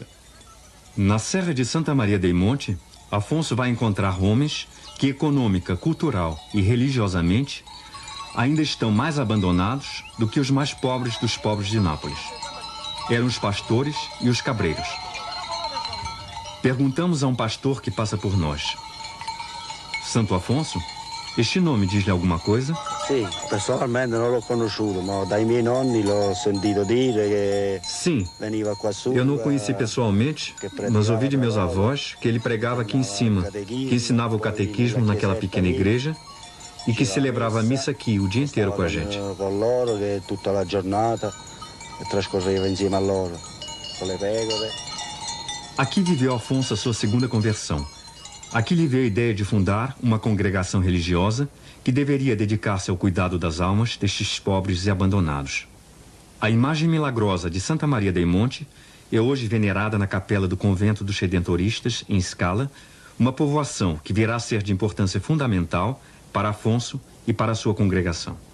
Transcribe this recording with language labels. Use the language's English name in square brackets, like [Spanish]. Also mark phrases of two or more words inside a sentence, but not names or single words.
[Portuguese] Na Serra de Santa Maria dei Monte, Afonso vai encontrar homens que, econômica, cultural e religiosamente, ainda estão mais abandonados do que os mais pobres dos pobres de Nápoles. Eram os pastores e os cabreiros. Perguntamos a um pastor que passa por nós: Santo Afonso, este nome diz-lhe alguma coisa? [Italian] Sì, personalmente non l'ho conosciuto, ma dai miei nonni l'ho sentito dire che [Portuguese] Sim, [Italian] veniva qua su. [Portuguese] eu não o conheci pessoalmente, mas ouvi de meus avós que ele pregava aqui em cima, que ensinava o catequismo naquela pequena igreja e que celebrava a missa aqui o dia inteiro com a gente. [Italian] Com loro, che tutta la giornata trascorreva insieme a loro, com le pecore. [Portuguese] Aqui viveu Afonso a sua segunda conversão. Aqui lhe veio a ideia de fundar uma congregação religiosa que deveria dedicar-se ao cuidado das almas destes pobres e abandonados. A imagem milagrosa de Santa Maria dei Monte é hoje venerada na capela do convento dos Redentoristas, em Scala, uma povoação que virá a ser de importância fundamental para Afonso e para a sua congregação.